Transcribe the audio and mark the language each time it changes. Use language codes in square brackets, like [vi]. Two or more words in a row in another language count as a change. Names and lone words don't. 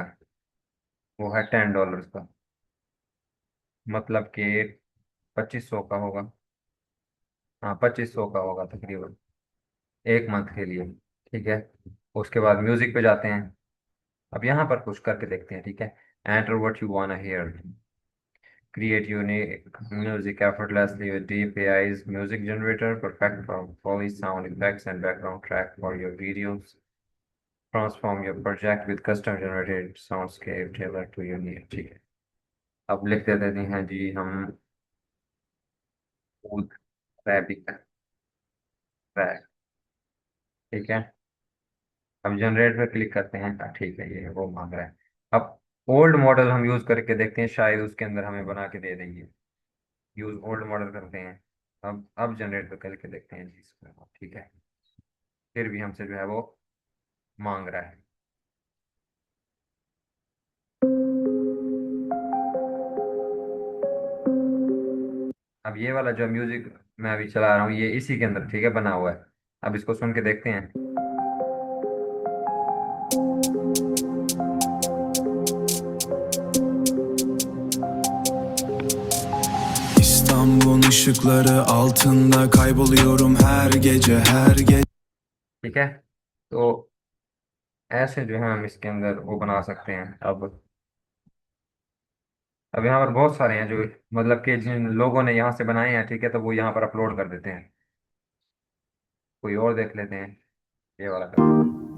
[hi] वो है $10 का, मतलब कि 2500 का होगा। हाँ 2500 का होगा तकरीबन, एक मंथ के लिए। ठीक है। उसके बाद म्यूजिक पे जाते हैं। अब यहाँ पर कुछ करके देखते हैं, ठीक है। [en] Enter what you wanna hear, create unique music effortlessly with deep AI's music generator, perfect for Foley sound effects and background track for your videos. Transform your project with custom generated soundscape tailored to your needs। [hi] ठीक है। अब लिख देते हैं जी हम खुद रैबिक ट्रैक। ठीक है। अब जनरेट पे क्लिक करते हैं। ठीक है, ये वो मांग रहा है। अब [en] old model [hi] हम यूज करके देखते हैं, शायद उसके अंदर हमें बना के दे देंगे। [en] use old model [hi] करते हैं। अब जनरेट पे करके देखते हैं जी इसको। ठीक है। फिर भी हमसे जो है वो मांग रहा है। अब ये वाला जो म्यूजिक मैं अभी चला रहा हूँ, ये इसी के अंदर ठीक है बना हुआ है। अब इसको सुन के देखते हैं। [tr] İstanbul'un ışıkları altında kayboluyorum her gece her gece. [hi] ठीक है। तो ऐसे जो है हम इसके अंदर वो बना सकते हैं। अब यहाँ पर बहुत सारे हैं जो, मतलब कि जिन लोगों ने यहाँ से बनाए हैं, ठीक है, तो वो यहाँ पर अपलोड कर देते हैं। कोई और देख लेते हैं, ये वाला करते हैं।